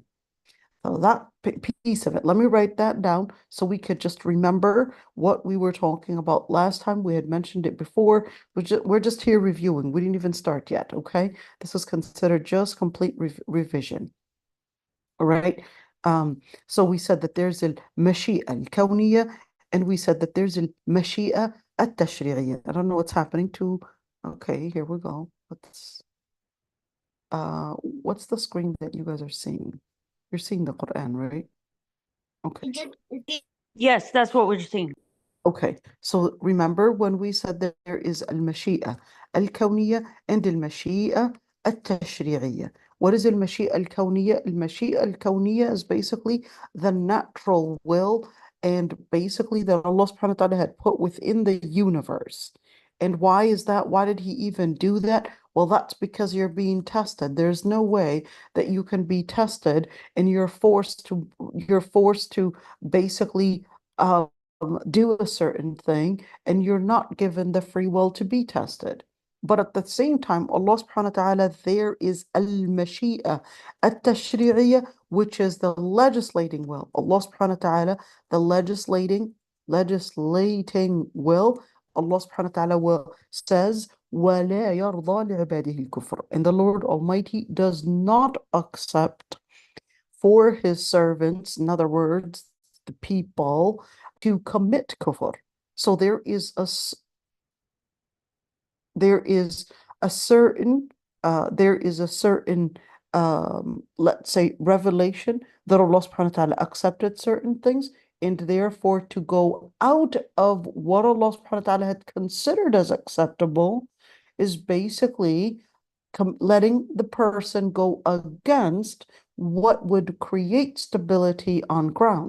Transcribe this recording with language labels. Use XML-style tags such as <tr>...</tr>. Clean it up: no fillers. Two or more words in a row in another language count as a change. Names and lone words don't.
<en>So that piece of it, let me write that down so we could just remember what we were talking about last time. We had mentioned it before. We're just here reviewing. We didn't even start yet, okay? This is considered just complete revision. All right. So we said that there's</en> <ar>المشيئة الكونية,</ar> <en>and we said that there's</en> <ar>المشيئة التشريعية.</ar> <en>I don't know what's happening to, okay, here we go. What's the screen that you guys are seeing? You're seeing the Quran, right? Okay. Yes, that's what we're seeing. Okay, so remember when we said that there is</en> <ar>المشيئة الكونية</ar> <en>and</en> <ar>المشيئة التشريعية.</ar> <en>What is</en> <ar>المشيئة الكونية? المشيئة الكونية</ar> <en>is basically the natural will, and basically that</en> <ar>الله سبحانه وتعالى</ar> <en>had put within the universe. And why is that? Why did he even do that? Well, that's because you're being tested. There's no way that you can be tested and you're forced to basically do a certain thing, and you're not given the free will to be tested. But at the same time,</en> <ar>الله سبحانه وتعالى,</ar> <en>there is</en> <ar>المشيئة التشريعية,</ar> <en>which is the legislating will.</en> <ar>الله سبحانه وتعالى,</ar> <en>the legislating will,</en> <ar>الله سبحانه وتعالى</ar> <en>says,</en> <ar>وَلَا يَرْضَى لِعِبَادِهِ الْكُفْرَ.</ar> <en>And the Lord Almighty does not accept for his servants, in other words, the people, to commit kufr. So there is a certain let's say revelation that</en> <ar>الله سبحانه وتعالى</ar> <en>accepted certain things, and therefore to go out of what</en> <ar>الله سبحانه وتعالى</ar> <en>had considered as acceptable is basically letting the person go against what would create stability on ground.</en>